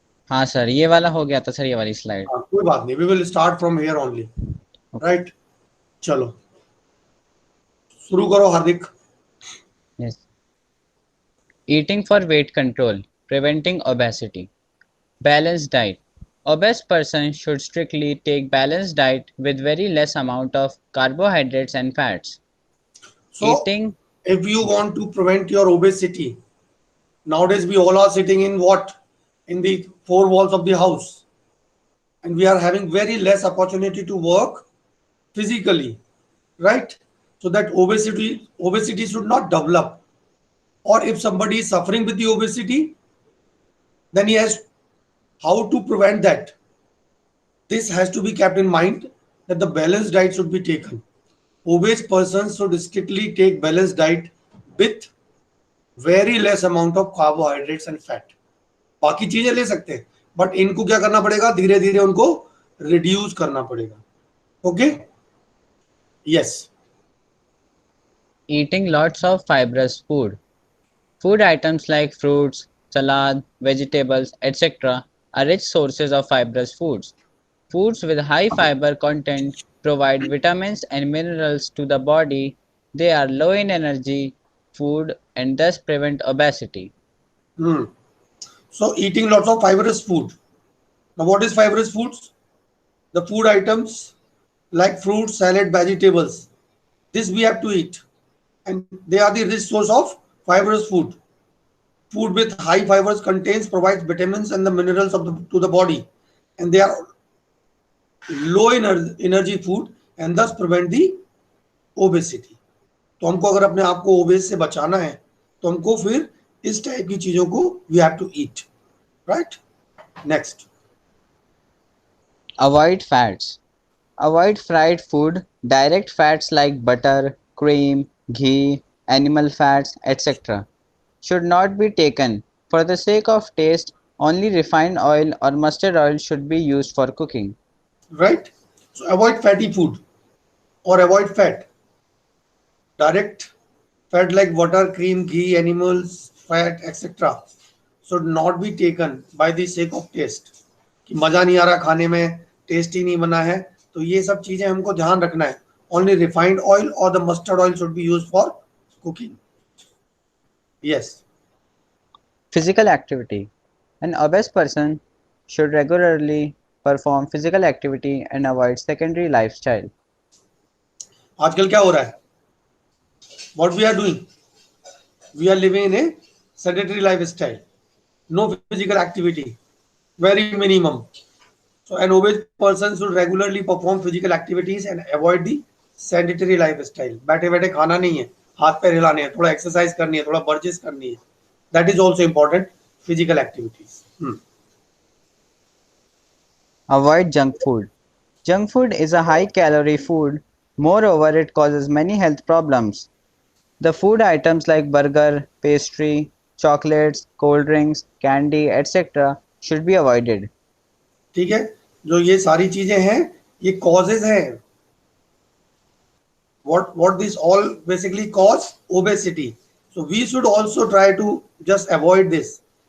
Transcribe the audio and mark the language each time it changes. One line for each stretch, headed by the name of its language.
Hindi: हाँ सर, ये वाला हो गया था सर, ये वाली स्लाइड। हाँ, कोई बात नहीं,
English: We will start from here only, right?
Hindi: चलो शुरू करो हार्दिक।
English: Yes. Eating for weight control, preventing obesity, balance diet. Obese person should strictly take balanced diet with very less amount of carbohydrates and fats. So Eating, if you want to prevent your obesity, nowadays we all are sitting in what, in the four walls of the house, and we are having very less opportunity to work physically, right? So that obesity should not develop. Or if somebody is suffering with the obesity, then he has how to prevent that. This has to be kept in mind that the balanced diet should be taken. Obese persons should strictly take balanced diet with very less amount of carbohydrates and fat.
Hindi: बाकी चीजें ले सकते हैं,
English: but
Hindi: इनको क्या करना पड़ेगा, धीरे धीरे उनको रिड्यूस करना पड़ेगा।
English: Okay, yes. eating lots of fibrous food. Food items like fruits, salad, vegetables, etc. are rich sources of fibrous foods. Foods with high fiber content provide vitamins and minerals to the body. They are low in energy food and thus prevent obesity. So eating lots of fibrous food. Now what is fibrous foods? The food items like fruits, salad, vegetables. This we have to eat, and they are the rich source of fibrous food. Food with high fibers contains provides vitamins and the minerals of to the body, and they are low energy food and thus prevent the obesity.
Hindi: तो हमको अगर अपने आप को OBCs से बचाना है तो हमको फिर इस टाइप की चीजों को
English: We have to eat, right? Next, Avoid fats. Avoid fried food. Direct fats like butter, cream, ghee, animal fats, etc. should not be taken. For the sake of taste, only refined oil or mustard oil should be used for cooking. right? So avoid fatty food or avoid fat. Direct fat like butter, cream, ghee, animals, fat, etc. should not be taken by the sake of taste.
Hindi: कि मजा नहीं आ रहा खाने में, test ही नहीं बना है, तो ये सब चीजें हमको ध्यान रखना है.
English: Only refined oil or the mustard oil should be used for cooking. Yes. Physical activity. An obese person should regularly perform physical activity and avoid sedentary lifestyle.
Hindi: आजकल क्या हो रहा है?
English: What we are doing? We are living in a sedentary lifestyle. No physical activity. Very minimum. So an obese person should regularly perform physical activities and avoid the sedentary lifestyle.
Hindi: बैठे बैठे खाना नहीं है, हाथ पैर हिलाने हैं, थोड़ा एक्सरसाइज करनी है, थोड़ा वर्जिश करनी है.
English: That is also important. Physical activities. Avoid junk food. Junk food is a high calorie food. Moreover, it causes many health problems. The food items like burger, pastry, chocolates, cold drinks, candy, etc. should be avoided.
Hindi: ठीक है, जो ये सारी चीजें हैं, ये causes हैं.
English: What this all basically cause? Obesity. So we should also try to just avoid this.